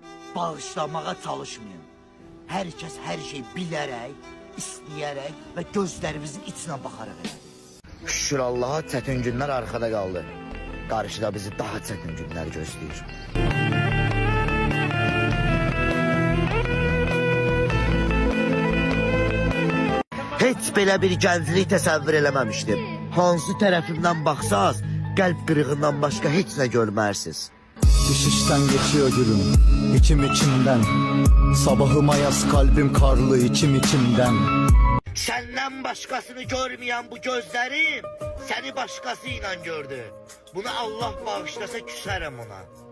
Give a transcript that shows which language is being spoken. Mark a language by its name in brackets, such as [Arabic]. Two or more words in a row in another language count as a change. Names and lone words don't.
[Azerbaijani] bağışlamağa çalışmayın. Herkes her şey bilərək, istəyərək və gözlərimizin içinə baxaraq edir. Şükür Allah'a çətin günlər arkada qaldı. Qarşıda bizi daha çətin günlər gözləyir. Heç belə bir gənclik təsəvvür eləməmişdim. Hansı tərəfimdən baxsaz, qəlb qırığından başqa heç nə görmərsiniz. [Turkish] Düşüşten geçiyor gülüm, içimden. Sabahıma yaz kalbim karlı, içimden. Senden başkasını görmeyen bu gözlerim seni başkasıyla gördü. Bunu Allah bağışlasa küserim ona.